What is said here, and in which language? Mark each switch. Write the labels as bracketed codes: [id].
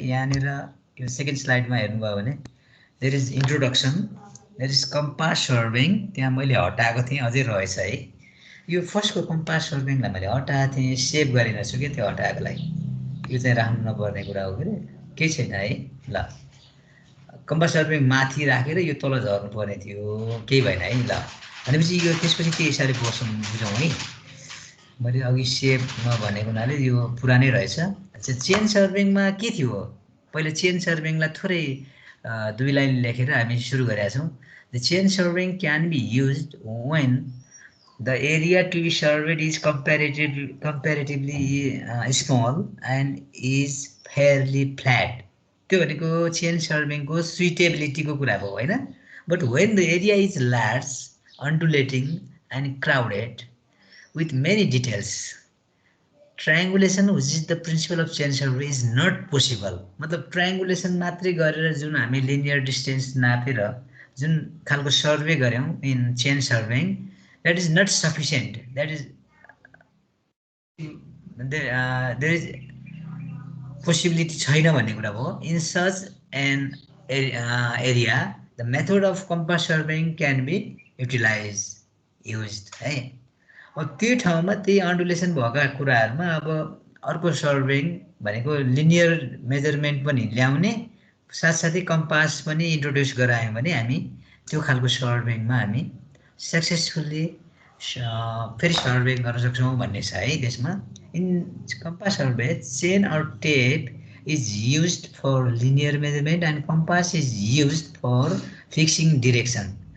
[ne] यहाँनिर यो सेकेन्ड स्लाइडमा हेर्नुभयो भने [en] there is introduction, there is compass surveying, [ne] त्यहाँ मैले हटाएको थिएँ अझै रहेछ है। यो फर्स्टको कम्पास सर्भिङलाई मैले हटाएको थिएँ, सेभ गरेन छु कि त्यो हटाएकोलाई, यो चाहिँ राख्नु नपर्ने कुरा हो कि केही छैन है। ल कम्पास सर्भिङ माथि राखेर यो तल झर्नु पर्ने थियो, केही भएन है। ल भनेपछि यो त्यसपछि के हिसाबले बस्छौँ बुझौँ है। मैले अघि सेभ नभनेको हुनाले यो पुरानै रहेछ। अच्छा, चेन सर्भिङमा के थियो, पहिला चेन सर्भिङलाई थोरै 2 लाइन लेखेर हामी सुरु गरेका छौँ। [en] The chain surveying can be used when the area to be surveyed is comparatively small and is fairly flat. [ne] त्यो भनेको चेन सर्भिङको सुइटेबिलिटीको कुरा भयो होइन। [en] But when the area is large, undulating and crowded, with many details. Triangulation, which is the principle of chain survey, is not possible. [ne] मतलब triangulation मात्रै गरेर जुन हामी linear distance नापेर जुन खालको सर्वे गर्यौं [en] in chain surveying, that is not sufficient. That is there is possibility [ne] छैन भन्ने कुरा हो. [en] In such an area, the method of compass surveying can be used [ne] है. अब त्यो ठाउँमा त्यही अन्डुलेसन भएका कुराहरुमा अब अर्को सर्वेइङ भनेको लिनियर मेजरमेन्ट पनि ल्याउने साथसाथै कम्पास पनि इन्ट्रोड्युस गरायौं भने हामी त्यो खालको सर्वेइङमा हामी सक्सेसफुली फेरि सर्वे गर्न सक्छौं भन्ने छ है त्यसमा. [en] In compass survey, chain or tape is used for linear measurement and compass is used for fixing direction.